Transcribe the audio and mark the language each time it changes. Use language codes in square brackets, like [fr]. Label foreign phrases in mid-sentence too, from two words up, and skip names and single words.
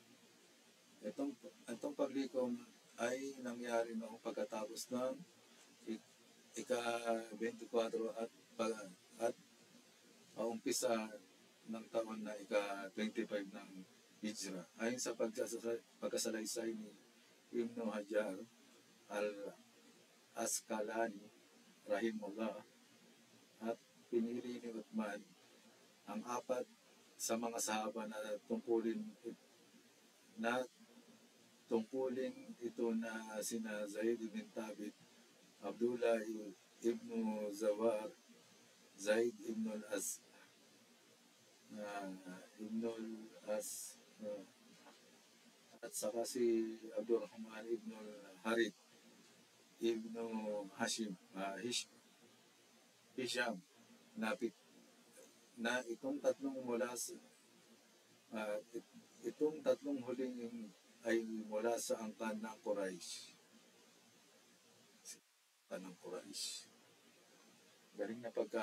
[tl] Itong paglikom ay nangyari noong pagkatapos ng ika-24 at umpisa ng taon na ika-25 ng Hijra. Ayon sa pagkasalaysay ni Ibn Hajar al-Asqalani rahimullah, at pinili ni Uthman ang apat sa mga sahaba na tungkulin ito na sina Zaid bin Thabit, Abdullah ibn Zawar, Zaid ibn ibn al-As at saka si Abdurrahman ibn al-Harith ibn Hisham na, na itong tatlong itong tatlong huling ay mula sa angkan ng Quraysh. Ng Quraysh. Galing na